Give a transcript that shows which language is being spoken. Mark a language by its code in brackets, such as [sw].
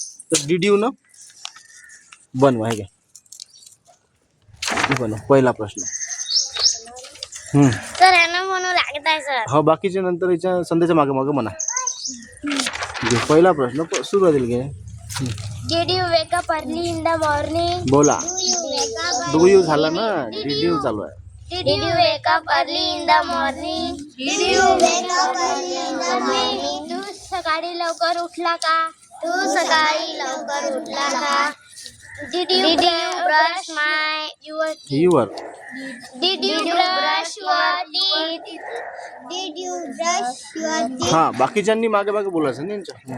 [mr] तर [en] did you [mr] न बनवा. हे घ्या, बनव पहिला प्रश्न. सर यांना म्हणू लागत आहे सर. हा, बाकीचे नंतर याच्या संध्याच्या मागे मागे म्हणा. घे, पहिला प्रश्न सुरुवातीला घे. [en] Did you wake up early in the morning? [mr] बोला. [en] Do you wake up? Do you [mr] झाला ना, [en] did you [mr] चालू आहे. [en] Did you wake up early in the morning? Did you wake up early in the morning? [mr] तू सकाळी लवकर उठला का? तू सकाळी लवकर उठला का? [en] Did you brush your teeth? Your. Did you brush your teeth? Did you brush your teeth? [mr] हा, बाकीच्यांनी मागे मागे बोलायचं नाही यांच्या.